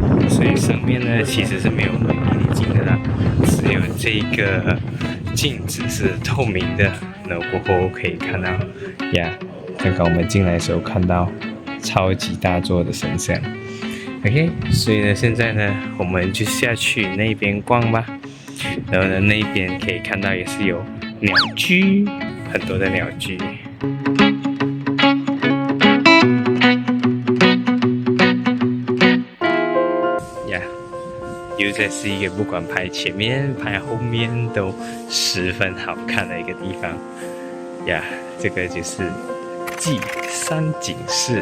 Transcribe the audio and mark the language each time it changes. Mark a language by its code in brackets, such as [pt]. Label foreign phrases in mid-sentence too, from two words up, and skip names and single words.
[zh] 所以上面呢其實是沒有美麗景的啦，只有這個鏡子是透明的。然後過後可以看到呀，剛剛我們進來的時候看到超級大座的神像。OK， 所以呢現在呢我們就下去那邊逛吧。然後呢那邊可以看到也是有鳥居，很多的鳥居。又在是一個不管拍前面拍後面都十分好看的一個地方呀，這個就是祭山景寺。